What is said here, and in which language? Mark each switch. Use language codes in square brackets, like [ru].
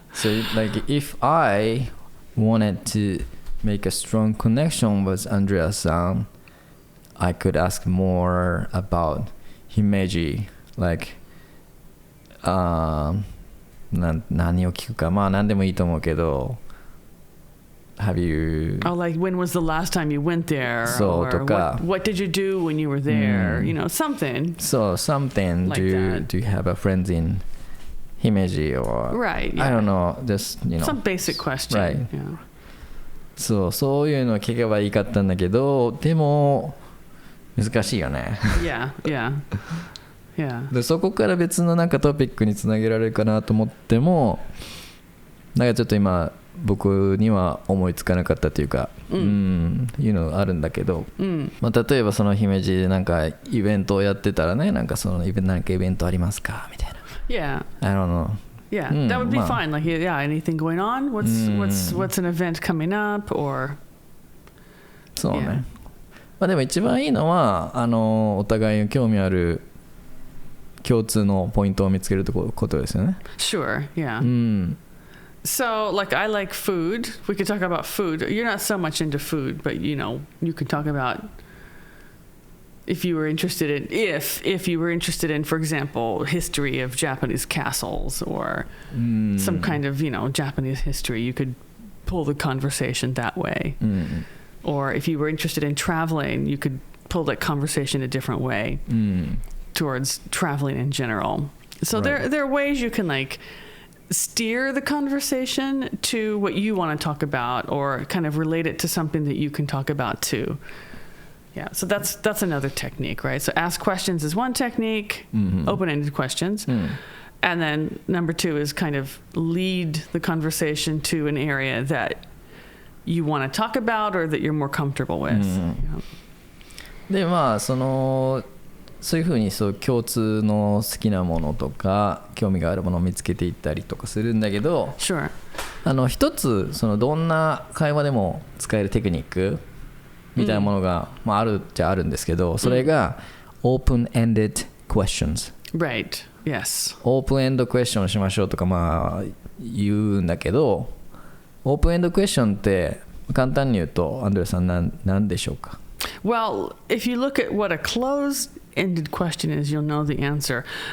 [en] So like if I wanted to make a strong connection with Andrea-san, I could ask more about Himeji, like [ja] 何を聞くか、まあ何でもいいと思うけど、 [en] Have you? Oh, like when was the last time you went there? [ja] そう [en] or [ja] とか [en] what did you do when you were there? You know, something. So something. Like do that. you have a friend in Himeji or? Right. Yeah. I don't know. Just some basic question. Right. Yeah. [ja] そういうのを聞けばいいかったんだけど、でも難しいよね。 [en] Yeah. [ja] でそこから別のなんかトピックにつなげられるかなと思っても、なんかちょっと今僕には思いつかなかったというか、いうのあるんだけど、まあ、例えばその姫路でなんかイベントをやってたらね、なんかそのなんかイベントありますかみたいな。 [en] Yeah. I don't know. Yeah, that would be fine. Like, yeah, anything going on? What's an event coming up? Or [ja] そうね。まあでも一番いいのはお互いに興味ある共通のポイントを見つけることですよね。 [en] Sure. Yeah. So, like, I like food. We could talk about food. You're not so much into food, but you could talk about if you were interested in, for example, history of Japanese castles or some kind of, Japanese history. You could pull the conversation that way. Or if you were interested in traveling, you could pull that conversation a different way towards traveling in general. So there are ways you can like steer the conversation to what you want to talk about or kind of relate it to something that you can talk about too. Yeah, so that's another technique, right? So ask questions is one technique, open-ended questions. And then number two is kind of lead the conversation to an area that you want to talk about or that you're more comfortable with. [ja] でまあそういうふうに共通の好きなものとか興味があるものを見つけていったりとかするんだけど、 [en] Sure. [ja] 一つどんな会話でも使えるテクニックみたいなものが、あるっちゃあるんですけど、それが open-ended questions。 [en] Right. Yes. [ja] オープンエンドクエスチョンしましょうとかまあ言うんだけど、オープンエンドクエスチョンって簡単に言うとアンドレさん何でしょうか？ [en] Well, if you look at what a closed-ended question is, you'll know the answer.